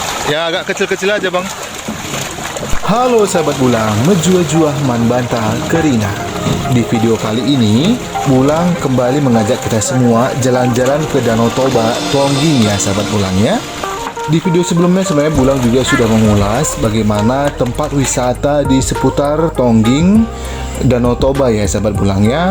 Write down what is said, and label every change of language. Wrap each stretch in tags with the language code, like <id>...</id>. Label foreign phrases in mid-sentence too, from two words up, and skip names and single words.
<id>Ya agak kecil-kecil aja bang. Halo sahabat Bulang,</id> <btx>menjuah-juah man bantah kerina.</btx> <id>Di video kali ini, Bulang kembali mengajak kita semua jalan-jalan ke Danau Toba, Tongging ya sahabat Bulang ya. Di video sebelumnya sebenarnya Bulang juga sudah mengulas bagaimana tempat wisata di seputar Tongging, Danau Toba ya sahabat Bulang ya.</id>